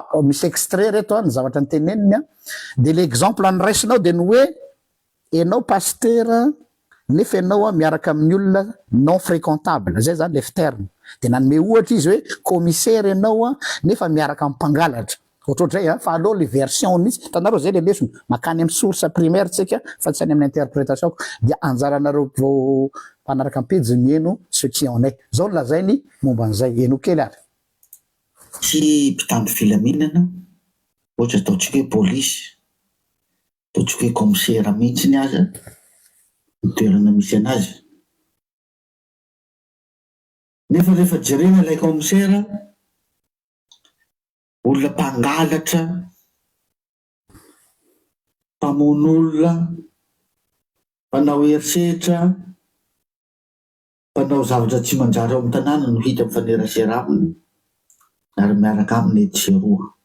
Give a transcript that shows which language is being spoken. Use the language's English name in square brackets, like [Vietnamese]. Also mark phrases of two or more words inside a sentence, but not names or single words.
[Malagasy] misy extrait reto ny zavatra nyteneniny [French] de l'exemple [Malagasy] anyraisinao de ny hoe enao pasteur nefa ianao miaraka amin'ny olona [French] non fréquentable [Malagasy] zay zany [French] le terme [Malagasy] de nanome ohatra izy hoe commissaire ianao nefa miaraka amin'ny mpangalatra ohatrohatray fa aloha [French] le version [Malagasy] mihitsy tanareo zay le lesony makany amin'ny [French] source primaire [Malagasy] tsika fa tsy any amin'ny interprétation dia anjaranareo vao mpanaraka ampejy mieno [French] ce qui en est [Malagasy] zao lazainy momba an'izay eno kely ary tsy mpitandro filaminana ohatra ataontsika hoe polisy ataontsika hoe commissaire mihitsy ny aza ny toerana misy anazy nefa rehefa jerena ilay commissaire olona mpangalatra mpamon'olona mpanao herisetra mpanao zavatra tsy manjary ao amin'ny tanàna no hita mifanerasera aminy ary miaraka aminy ety-seroa